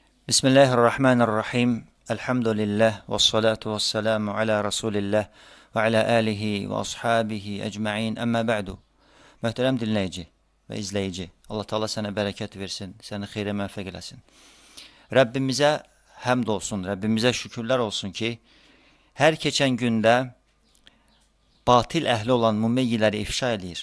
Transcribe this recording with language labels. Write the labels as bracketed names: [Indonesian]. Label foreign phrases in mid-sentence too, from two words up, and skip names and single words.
[Arabic] بسم الله الرحمن الرحيم. الحمد لله والصلاة والسلام على رسول الله وعلى آله وأصحابه أجمعين. أما بعد. [Azerbaijani] Möhtərəm dinləyici və izləyici, Allah Taala sənə bərəkət versin, səni xeyrə müvəffəq eləsin. Rəbbimizə həmd olsun, Rəbbimizə şükürlər olsun ki, hər keçən gündə batil əhli olan mümeyyiləri ifşa edir.